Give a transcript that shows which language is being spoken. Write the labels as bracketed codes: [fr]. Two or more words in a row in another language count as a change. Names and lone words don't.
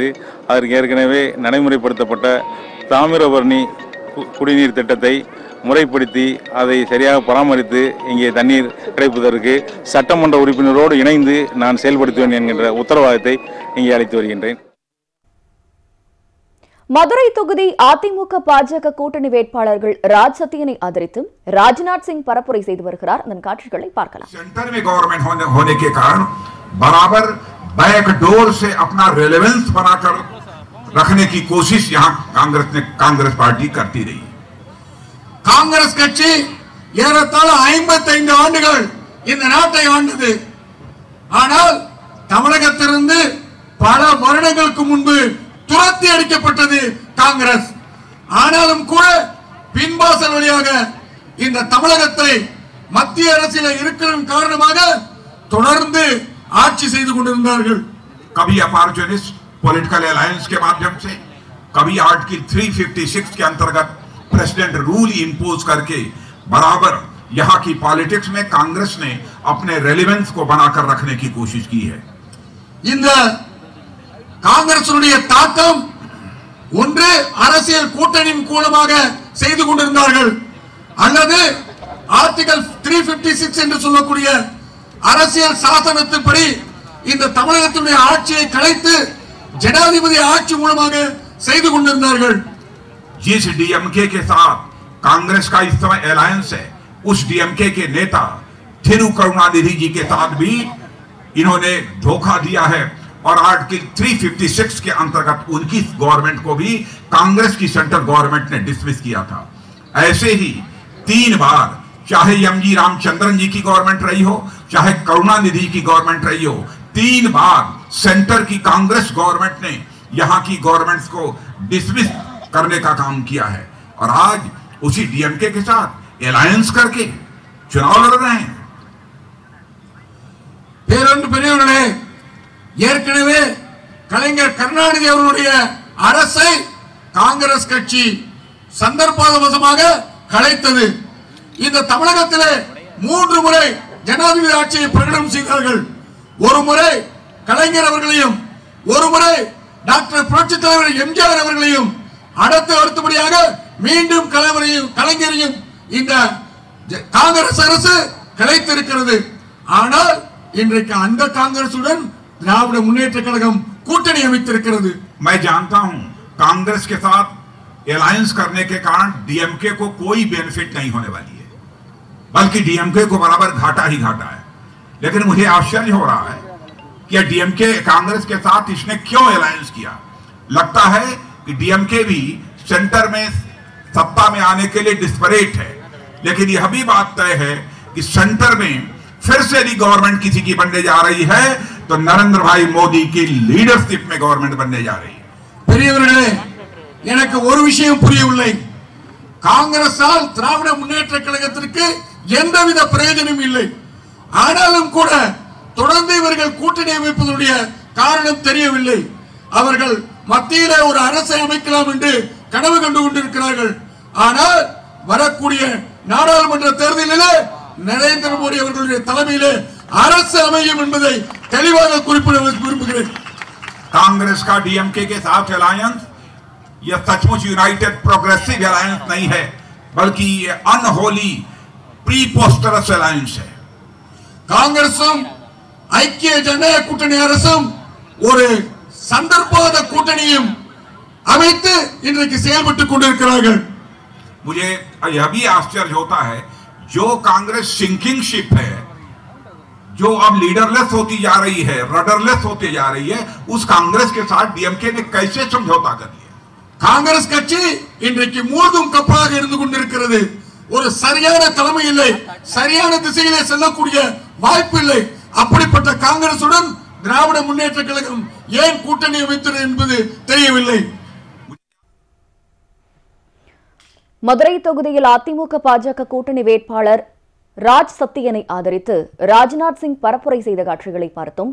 [ta] அதற்கு ஏற்கனவே நடைமுறைப்படுத்தப்பட்ட தாமிரபரணி குடிநீர் திட்டத்தை முறைப்படுத்தி அதை சரியாக பராமரித்து இங்கே தண்ணீர் கிடைப்பதற்கு சட்டமன்ற உறுப்பினரோடு இணைந்து நான் செயல்படுத்துவேன் என்கின்ற உத்தரவாதத்தை இங்கே அளித்து வருகின்றேன். மதுரை தொகுதி அதிமுக பாஜக கூட்டணி வேட்பாளர்கள் ராஜ் சத்தியனை ஆதரித்து ராஜ்நாத் சிங் பரப்புரை செய்து வருகிறார். அதன் காட்சிகளை பார்க்கலாம். [hi] सेंटर में गवर्नमेंट होने के कारण बराबर बैकडोर से अपना रेलेवेंस बनाकर रखने की कोशिश यहां कांग्रेस पार्टी करती रही. [ta] காங்கிரஸ் கட்சி ஏறத்தாழ 55 ஆண்டுகள் இந்த நாட்டை ஆண்டது. ஆனால் தமிழகத்திலிருந்து பல வருடங்களுக்கு முன்பு துரத்தி அடிக்கப்பட்டது காங்கிரஸ். ஆனாலும் கூட பின்வாசல் வழியாக இந்த தமிழகத்தை மத்திய அரசில் இருக்கிற காரணமாக தொடர்ந்து ஆட்சி செய்து கொண்டிருந்தார்கள். [hi] कभी [en] opportunist political alliance [hi] के माध्यम से, कभी आर्टिकल 356 के अंतर्गत [en] president rule impose [hi] करके बराबर यहां की पॉलिटिक्स में कांग्रेस ने अपने रेलेवेंस को बनाकर रखने की कोशिश की है. [ta] இந்த காங்கிரசுடைய தாக்கம் ஒன்று அரசியல் கூட்டணியின் மூலமாக செய்து கொண்டிருந்தார்கள், அல்லது ஆர்டிகல் 356 என்று சொல்லக்கூடிய அரசியல் சாசனத்தின்படி இந்த தமிழகத்தினுடைய ஆட்சியை கலைத்து ஜனாதிபதி ஆட்சி மூலமாக செய்து கொண்டிருந்தார்கள். [hi] जिस डीएमके के साथ कांग्रेस का इस समय अलायंस है, उस डीएमके के नेता थिरु करुणानिधि जी के साथ भी इन्होंने धोखा दिया है और आर्टिकल 356 के अंतर्गत उनकी गवर्नमेंट को भी कांग्रेस की [en] central government [hi] ने डिसमिस किया था. ऐसे ही 3 बार, चाहे एमजी रामचंद्रन जी की गवर्नमेंट रही हो, चाहे करुणानिधि की गवर्नमेंट रही हो, 3 बार सेंटर की कांग्रेस गवर्नमेंट ने यहां की गवर्नमेंट्स को डिसमिस करने का काम किया है और आज उसी डीएमके के साथ अलायंस करके चुनाव लड़ रहे हैं. [ta] பெரியவர்களே, ஏற்கனவே கலைஞர் கருணாநிதி அவர்களுடைய அரசை காங்கிரஸ் கட்சி சந்தர்ப்பவசமாக கலைத்தது. இந்த தமிழகத்திலே 3 முறை ஜனாதிபதி ஆட்சியை பிரகடனம் செய்தார்கள். ஒரு முறை கலைஞர் அவர்களையும், ஒரு முறை டாக்டர் புரட்சித் தலைவர் எம்ஜிஆர் அவர்களையும், அடுத்தபடியாக மீண்டும் கலைஞரையும் இந்த காங்கிரஸ் அரசு கலைத்திருக்கிறது. ஆனால் இன்றைக்கு அந்த காங்கிரசுடன் திராவிட முன்னேற்ற கழகம் கூட்டணி அமைத்திருக்கிறது. [hi] मैं जानता हूं कांग्रेस के साथ अलायंस करने के कारण डीएमके को कोई बेनिफिट नहीं होने वाली है, बल्कि डीएमके को बराबर घाटा ही घाटा है। लेकिन मुझे आश्चर्य हो रहा है कि डीएमके कांग्रेस के साथ इसने क्यों अलायंस किया। लगता है कि डीएमके भी सेंटर में सत्ता में आने के लिए डिस्परेट है, लेकिन यह भी बात तय है कि सेंटर में फिर से यदि गवर्नमेंट किसी की बनने जा रही है तो नरेंद्र भाई मोदी की लीडरशिप में गवर्नमेंट बनने जा रही है। [ta] பெரியவர்களே, எனக்கு ஒரு விஷயம் புரியவில்லை. காங்கிரஸால் திராவிட முன்னேற்ற கழகத்திற்கு எந்தவித பிரயோஜனம் இல்லை. ஆனாலும் கூட தொடர்ந்து இவர்கள் கூட்டணி அமைப்பதுடைய காரணம் தெரியவில்லை. அவர்கள் மத்தியிலே ஒரு அரசை அமைக்கலாம் என்று கனவு கண்டு கொண்டிருக்கிறார்கள். ஆனால் வரக்கூடிய நாடாளுமன்ற தேர்தலிலே நரேந்திர மோடி அவர்களுடைய தலைமையிலே அரசு அமையும் என்பதை தெளிவாக குறிப்பிட விரும்புகிறேன். [hi] कांग्रेस का डीएमके के साथ अलायंस यह सचमुच यूनाइटेड प्रोग्रेसिव अलायंस नहीं है, बल्कि ये [en] unholy preposterous alliance [hi] है. [ta] காங்கிரசும் ஐக்கிய ஜனநாயக கூட்டணி அரசும் ஒரு சந்தர்ப்பவாத கூட்டணியும் அமைத்து இன்றைக்கு செயல்பட்டுக் கொண்டிருக்கிறார்கள். [hi] मुझे यह भी आश्चर्य होता है, जो कांग्रेस [en] sinking ship [hi] है, जो अब लीडरलेस होती जा रही है, रडरलेस होती जा रही है, उस कांग्रेस के साथ डीएमके ने कैसे समझौता कर लिया। [ta] காங்கிரஸ் கட்சி இன்றைக்கு மூழ்கும் கப்பலாக இருந்து கொண்டிருக்கிறது. ஒரு சரியான தலைமை இல்லை, சரியான திசையிலே செல்லக்கூடிய வாய்ப்பு இல்லை. அப்படிப்பட்ட காங்கிரசுடன் திராவிட முன்னேற்ற கழகம் ஏன் கூட்டணி அமைத்தது என்பது தெரியவில்லை. மதுரை தொகுதியில் அதிமுக பாஜக கூட்டணி வேட்பாளர் ராஜ் சத்தியனை ஆதரித்து ராஜ்நாத் சிங் பரப்புரை செய்த காட்சிகளை பார்த்தோம்.